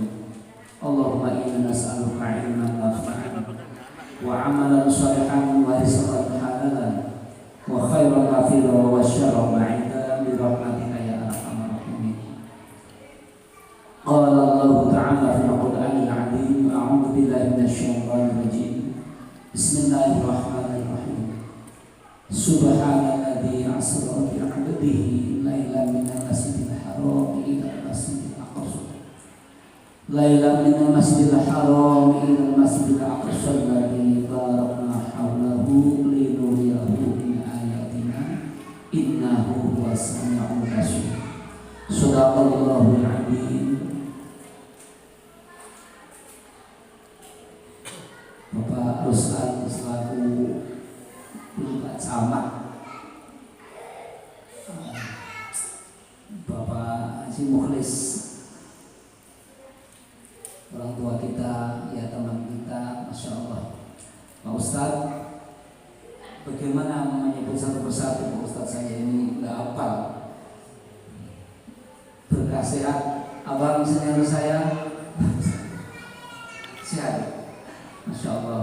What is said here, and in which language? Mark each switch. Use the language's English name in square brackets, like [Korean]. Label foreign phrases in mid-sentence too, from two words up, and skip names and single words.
[Arabic] اللهم إنا نسألك علما نافعا وعملا صالحا ورزقا حلالا وخيرا كثيرا وشرا بعيدا برحمتك يا أرحم الراحمين. قال الله تعالى في القرآن العظيم، أعوذ بالله من الشيطان الرجيم. بسم الله الرحمن الرحيم. سبحان الذي أسرى بعبده ليلا من المسجد الحرام إلى المسجد الأقصى. ليلا من المسجد الحرام إلى المسجد الأقصى الذي باركنا حوله لنريه من آياتنا إنه هو السميع البصير. صدق الله العظيم. [Indonesian] Bapak Ruslan selaku Pak Camat, Bapak Haji Mukhlis, orang tua kita, ya teman kita, [Arabic] ما شاء الله. [Indonesian] Pak Ustadz, bagaimana menyebut satu persatu? Pak Ustadz saya ini nggak hafal. Berkah sehat, abang senior saya sehat, [Arabic] ما شاء الله.